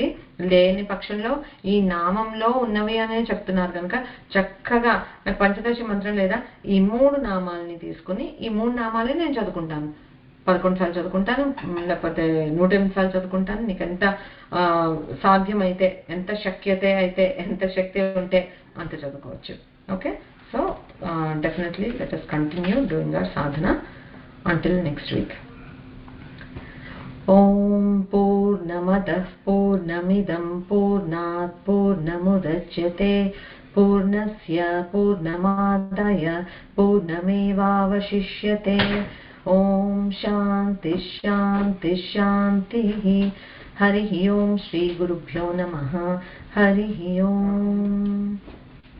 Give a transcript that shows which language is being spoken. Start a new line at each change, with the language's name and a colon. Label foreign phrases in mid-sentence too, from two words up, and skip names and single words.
Telugu: లేని పక్షంలో ఈ నామంలో ఉన్నవి అనే చెప్తున్నారు కనుక చక్కగా నాకు పంచదశి మంత్రం లేదా ఈ 3 నామాలని తీసుకుని ఈ 3 నామాలే నేను చదువుకుంటాను. 11 సార్లు చదువుకుంటాను, లేకపోతే 108 సార్లు చదువుకుంటాను. నీకు ఎంత సాధ్యమైతే, ఎంత శక్యతే అయితే, ఎంత శక్తి ఉంటే అంత చదువుకోవచ్చు.
English: okay, so definitely let us continue doing our sadhana until next week.
Sanskrit: ఓం పూర్ణమదః పూర్ణమిదం పూర్ణాత్ పూర్ణముదచ్యతే పూర్ణస్య పూర్ణమాదాయ పూర్ణమేవావశిష్యతే. ఓం శాంతి శాంతి శాంతి. హరి ఓం. శ్రీ గురుభ్యో నమః. హరి ఓం.